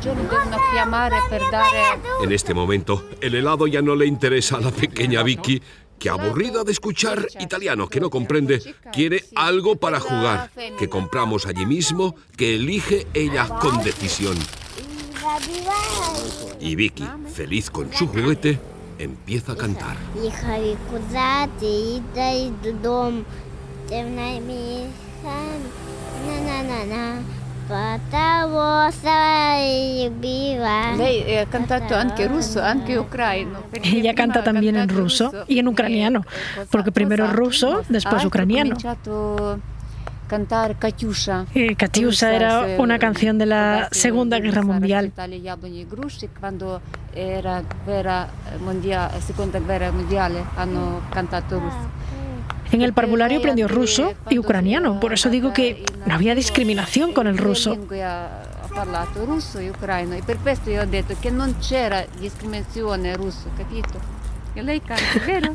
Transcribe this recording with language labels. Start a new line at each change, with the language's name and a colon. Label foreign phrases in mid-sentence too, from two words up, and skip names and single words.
Spanish: En este momento, el helado ya no le interesa a la pequeña Vicky, que, aburrida de escuchar italiano que no comprende, quiere algo para jugar, que compramos allí mismo, que elige ella con decisión. Y Vicky, feliz con su juguete, empieza a cantar.
Italian: Lei ha cantato anche russo, anche ucraino.
Spanish: Ella canta también en ruso y en ucraniano, porque primero ruso, después ucraniano. Cantar Katyusha. Katyusha era una canción de la Segunda Guerra Mundial. Cuando era Segunda Guerra
Italian: Mundiale hanno cantato russo.
Spanish: En el parvulario aprendió ruso y ucraniano, por eso digo que no había discriminación con el ruso.
Italian: Ha parlato russo e ucraino e per questo io ho detto che non c'era discriminazione russo, capito? E lei canta, vero?